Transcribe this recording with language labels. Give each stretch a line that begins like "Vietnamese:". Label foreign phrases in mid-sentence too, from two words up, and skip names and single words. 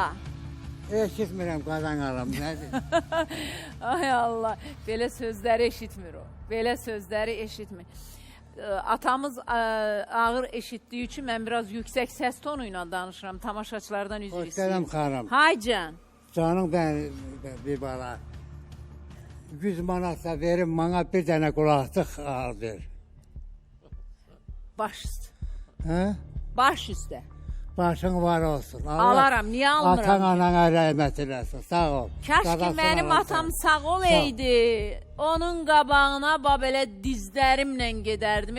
Azerbaijani: Eşitmirəm qazan alam, nədir? Ay Allah, belə sözləri eşitmir o. Belə sözləri eşitmir. Atamız ağır eşitdiyi üçün mən biraz yüksək səs tonu ilə danışıram. Tamaşaçılardan üzr istəyirəm. Hoş gələm xanım. Hay can.
Turkish: Canım ben bir bala 100 manatsa verin bana bir tane kulaklık al ver.
Azerbaijani: Baş üstə. He? Baş üstə. Başın var olsun. Allah Alaram, niyə almıram? Atan anana rəhmət eləsin. Sağ ol. Kaş ki Qadasın mənim olasın. atam sağ olaydı. Onun qabağına belə dizlərimlə gedərdim.